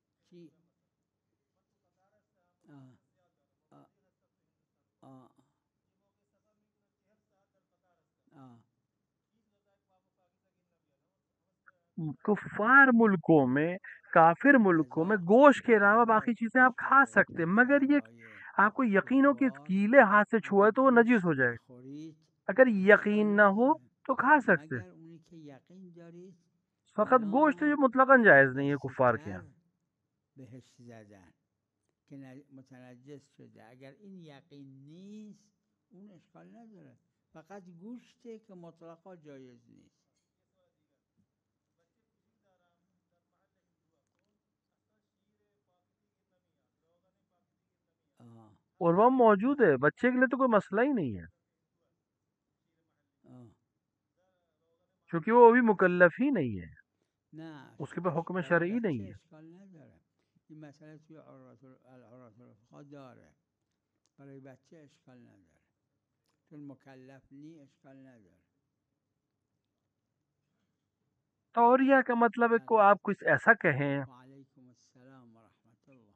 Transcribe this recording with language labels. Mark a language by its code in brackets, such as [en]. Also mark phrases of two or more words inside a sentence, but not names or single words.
[fa] چی [ur] کفار ملکوں میں، کافر ملکوں میں گوشت کے علاوہ باقی چیزیں آپ کھا سکتے، مگر یہ آپ کو یقین ہو کہ کیلے ہاتھ سے چھوئے تو وہ نجس ہو جائے، اگر یقین نہ ہو تو کھا سکتے، [fa] مگر اونی که یقین دارید [ur] فقط گوشت جو مطلقاً جائز نہیں ہے کفار کے یہاں. [fa] بهش زدن که متنجس شده. اگر این یقین نیست اون اشکال نداره، فقط گوشته که مطلقا جایز نیست. [ur] اور وہ موجود ہے، بچے کے لیے تو کوئی مسئلہ ہی نہیں ہے، کیونکہ وہ ابھی مکلف ہی نہیں ہے، [fa] نه [ur] اس کے پہ حکم شرعی نہیں ہے. [fa] اشکال نداره، این مسئله توی العراة الفقها داره، برای بچه اشکال نداره، چون مکلف نی اشکال نداره. [ur] توریہ کا مطلب ہے کو آپ کچھ ایسا کہیں [ar] وعلیکم السلام ورحمۃ اللہ.